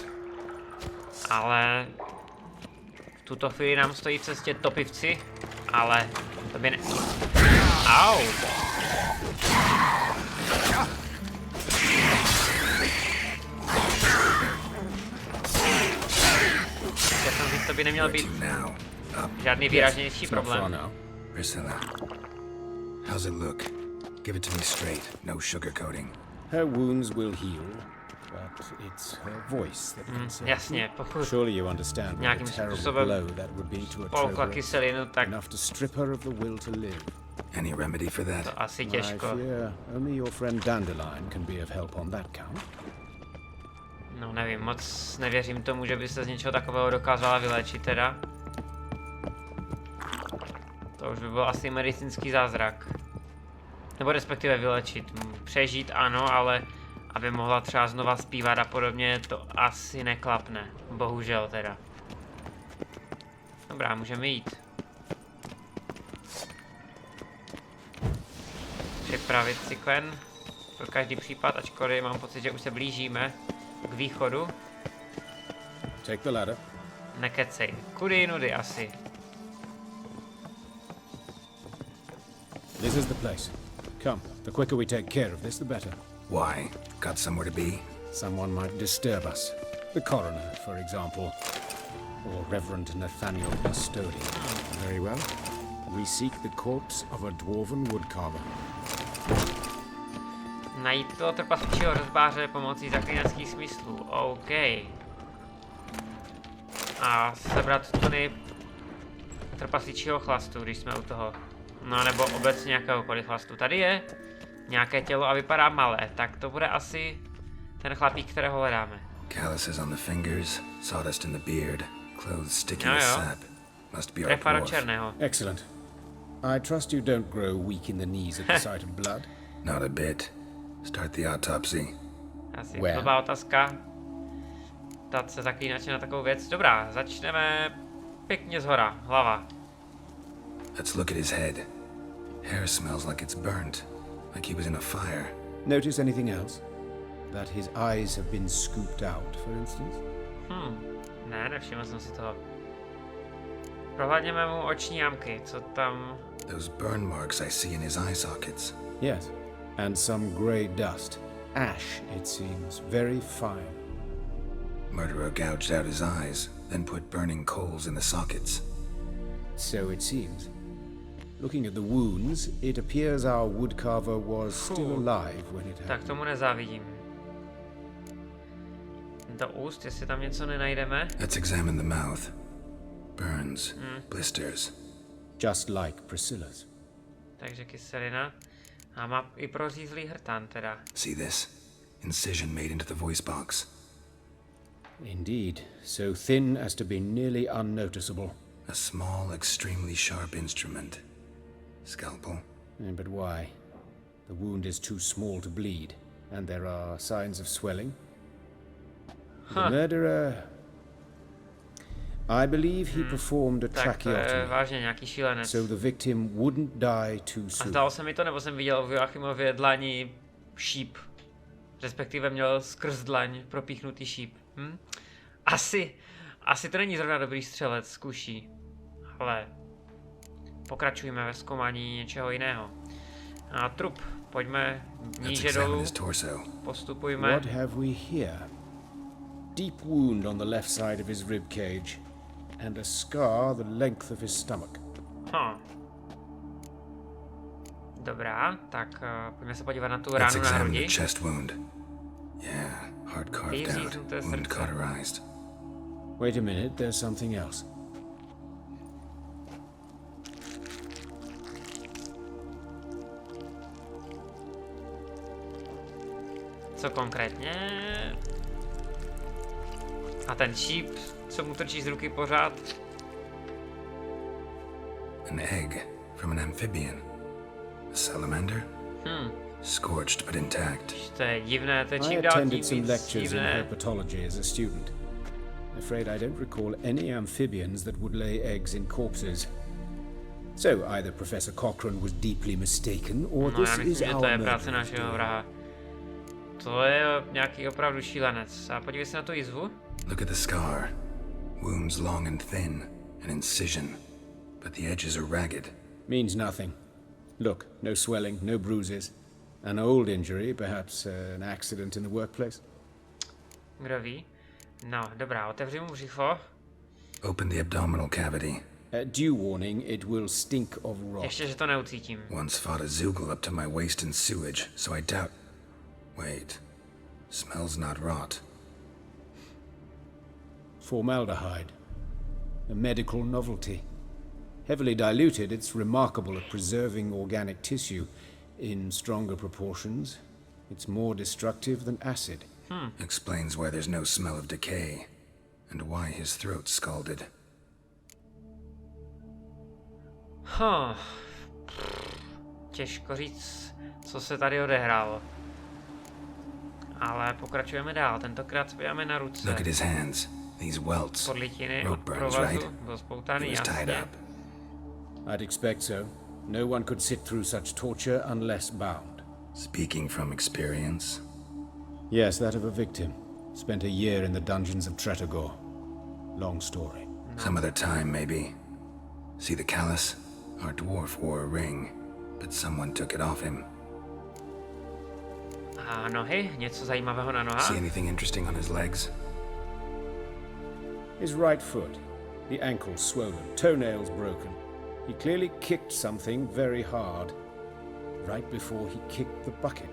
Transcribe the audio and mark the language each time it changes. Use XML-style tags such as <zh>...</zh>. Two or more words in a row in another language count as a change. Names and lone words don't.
<cs>Ale v tuto chvíli nám stojí v cestě topivci, ale to by ne... Au! Já jsem říct, to by neměl být žádný výraznější problém.</cs> <en>Priscilla, how's it look? Give it to me straight, no sugarcoating. Her wounds will heal, but it's her voice that can say.</en> <cs>Jasně, pokud</cs> <en>Surely you understand</en> <cs>nějakým</cs> <en>what a terrible</en> <cs>způsobem</cs> <en>blow that would be to a</en> <cs>polkla</cs> <en>trover,</en> <cs>kyselinu, tak</cs> <en>enough to strip her of the will to live. Any remedy for that?</en> <cs>to asi</cs> <en>I</en> <cs>těžko.</cs> <en>fear only your friend Dandelion can be of help on that count.</en> <cs>No nevím, moc nevěřím tomu, že by se z něčeho takového dokázala vyléčit teda. To už by byl asi medicínský zázrak. Nebo respektive vylečit. Přežít ano, ale aby mohla třeba znova zpívat a podobně, to asi neklapne. Bohužel teda. Dobrá, můžeme jít. Připravit cyklen pro každý případ, ačkoliv mám pocit, že už se blížíme k východu.</cs> <en>Take the ladder.</en> <cs>Nekecej. Kudy jinudy asi.</cs> <en>This is the place. Come, the quicker we take care of this, the better. Why? Got somewhere to be? Someone might disturb us. The coroner, for example. Or Reverend Nathaniel Custodian. Very well. We seek the corpse of a dwarven woodcarver.</en> <cs>Najít toho trpasličího rozbáře pomocí zaklínačských smyslů. OK. A sebrat tuny trpasličího chlastu, když jsme u toho. No nebo obecně jakéhokoliv chlastu. Tady je nějaké tělo a vypadá malé, tak to bude asi ten chlapík, kterého hledáme.</cs> <en>Calluses on the fingers, sawdust in the beard, clothes sticky with sap. Must be our</en> <cs>Trefa do</cs> <en>dwarf.</en> <cs>černého.</cs> <en>Excellent. I trust you don't grow weak in the knees at the sight of blood. Not a bit. Start the autopsy.</en> <cs>Asi</cs> <en>Where?</en> <cs>blbá otázka. Ptát se zaklínače na takovou věc. Dobrá, začneme pěkně zhora. Hlava.</cs> <en>Let's look at his head. Hair smells like it's burnt, like he was in a fire. Notice anything else? That his eyes have been scooped out, for instance?</en> <cs>Ne, nevšiml jsem si toho. Prohlédněme mu oční jamky, co tam...</cs> <en>Those burn marks I see in his eye sockets. Yes. And some grey dust. Ash, it seems. Very fine. Murderer gouged out his eyes, then put burning coals in the sockets. So it seems. Looking at the wounds, it appears our woodcarver was still alive when it</en> <cs>Tak</cs> <en>happened.</en> <cs>tomu nezávidím. Do úst, jestli tam něco nenajdeme.</cs> <en>Let's examine the mouth. Burns, blisters. Just like Priscilla's.</en> <cs>Takže kyselina. A má i prořízlý hrtán teda.</cs> <en>See this? Incision made into the voice box. Indeed, so thin as to be nearly unnoticeable. A small, extremely sharp instrument. Scalpel. But why? The wound is too small to bleed, and there are signs of swelling. The murderer... I believe he performed a</en> <cs>Tak to je</cs> <en>tracheotomy,</en> <cs>vážně nějaký šílenec.</cs> <en>so the victim wouldn't die too</en> <cs>A</cs> <en>soon.</en> <cs>zdalo se mi to, nebo jsem viděl v Joachimově dlani šíp. Respektive měl skrz dlaň propíchnutý šíp. Asi to není zrovna dobrý střelec z kuší. Ale pokračujeme ve zkoumání něčeho jiného. A trup, pojďme</cs> <en>Let's</en> <cs>níže</cs> <en>examine</en> <cs>dolů,</cs> <en>his torso.</en> <cs>postupujme.</cs> <en>What have we here? Deep wound on the left side of his rib cage, and a scar the length of his stomach.</en> <cs>Dobrá, tak pojďme se podívat na tu</cs> <en>Let's</en> <cs>ránu na</cs> <en>examine</en> <cs>hrudi.</cs> <en>the chest wound. Yeah, hard carved out,</en> <cs>Říznuté</cs> <en>wound</en> <cs>srdce.</cs> <en>cauterized. Wait a minute, there's something else.</en> <cs>Co konkrétně? A ten šíp, co mu trčí z ruky pořád?</cs> <en>An egg, from an amphibian. A salamander? Scorched but intact.</en> <cs>To je divné, to je</cs> <en>I</en> <cs>čím dál tím</cs> <en>attended some</en> <cs>víc</cs> <en>lectures in</en> <cs>divné.</cs> <en>herpetology as a student. Afraid I don't recall any amphibians that would lay eggs in corpses. So either Professor Cochrane was deeply mistaken, or</en> <cs>No</cs> <en>this</en> <cs>já myslím,</cs> <en>is</en> <cs>že to</cs> <en>our</en> <cs>je práce</cs> <en>murderer's</en> <cs>našeho</cs> <en>doing.</en> <cs>vraha. To je nějaký opravdu šílenec. A podívej se na tu jizvu.</cs> <en>Look at the scar. Wounds long and thin, an incision, but the edges are ragged. Means nothing. Look, no swelling, no bruises. An old injury, perhaps an accident in the workplace.</en> <cs>Kdo ví? No, dobrá, otevři mu břicho.</cs> <en>Open the abdominal cavity. Due warning, it will stink of rot.</en> <cs>Ještě, že to neucítím.</cs> <en>Once fought a zoogle up to my waist in sewage, so I doubt... Wait. Smells not rot. Formaldehyde. A medical novelty. Heavily diluted, it's remarkable at preserving organic tissue. In stronger proportions, it's more destructive than acid. Explains why there's no smell of decay, and why his throat's scalded.</en> <cs>Těžko říct, co se tady odehrálo. Ale pokračujeme dál. Tentokrát se podíváme na ruce.</cs> <en>Look at his hands. These welts.</en> <cs>Podlitiny od</cs> <en>Rope burns,</en> <cs>provazu.</cs> <en>right?</en> <cs>Byl</cs> <en>He</en> <cs>spoutaný,</cs> <en>was tied</en> <cs>jasně.</cs> <en>up. I'd expect so. No one could sit through such torture unless bound. Speaking from experience. Yes, that of a victim. Spent a year in the dungeons of Tretogor. Long story. Some other time, maybe. See the callus? Our dwarf wore a ring, but someone took it off him.</en> <cs>A nohy? Něco zajímavého na nohách?</cs> <en>See anything interesting on his legs? His right foot. The ankle swollen, toenails broken. He clearly kicked something very hard. Right before he kicked the bucket.</en>